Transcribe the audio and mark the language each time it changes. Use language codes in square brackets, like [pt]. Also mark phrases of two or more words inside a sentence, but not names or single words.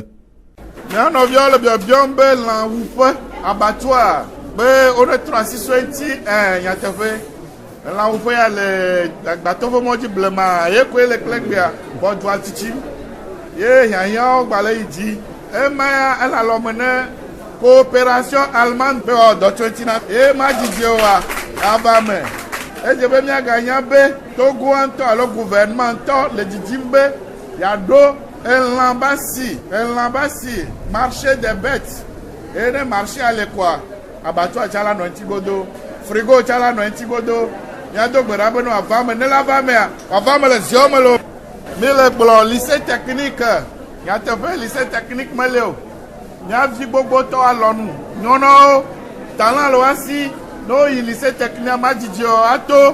[ee] mía nɔviawo le biɔbiɔm be lãwuƒe abatua be wonetrɔ asi so eŋuti nyateƒe lãwuƒe ya le agbatɔƒe mɔdzi blema ye koe le kple gbea bɔdua tsitsim ye hiahiãwo gba le yi dzi ema ya ele alɔme ne [fr] coopération allemande [ee] be wɔ dɔ tso eŋuti na ye ma dzidzi oa ava me edze be míaganya be Togo ŋutɔ alo gouvernement ŋutɔ le dzidzim be yeaɖo elã basi [fr] marché des bêtes [ee] eye ne marché ale koa abatua tsa la nɔ ŋuti godo frigo tsa la nɔ ŋuti godo míado gbe ɖa be no ava me ne la va mea wava me le ziɔ me lo mi le gblɔ [fr] lycée technique [ee] nyateƒe [fr] lycée technique [ee] mele o míavi gbogbotɔ alɔnu nyɔnɔwo talent le woasi ne woyi [fr] lycée technique [ee] ma dzidzi o ato